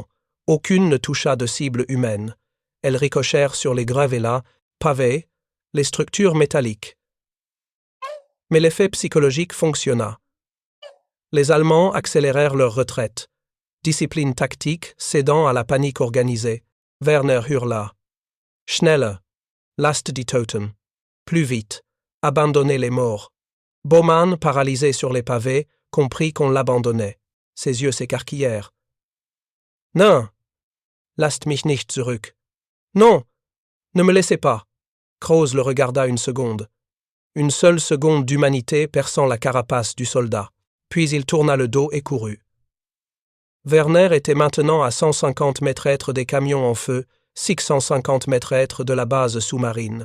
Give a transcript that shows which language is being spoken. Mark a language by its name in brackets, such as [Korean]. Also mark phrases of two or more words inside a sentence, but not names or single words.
[French] Aucune ne toucha de cible humaine. Elles ricochèrent sur les gravellas, pavés, les structures métalliques. Mais l'effet psychologique fonctionna. Les Allemands accélérèrent leur retraite. Discipline tactique cédant à la panique organisée. [German] Werner hurla. Schneller. Lasst die Toten. [French] Plus vite. Abandonnez les morts. Baumann, paralysé sur les pavés, comprit qu'on l'abandonnait. Ses yeux s'écarquillèrent. Non. [German] Lasst mich nicht zurück. [French] Non. Ne me laissez pas. Krause le regarda une seconde. Une seule seconde d'humanité perçant la carapace du soldat. Puis il tourna le dos et courut. Werner était maintenant à 150 mètres des camions en feu, 650 mètres de la base sous-marine.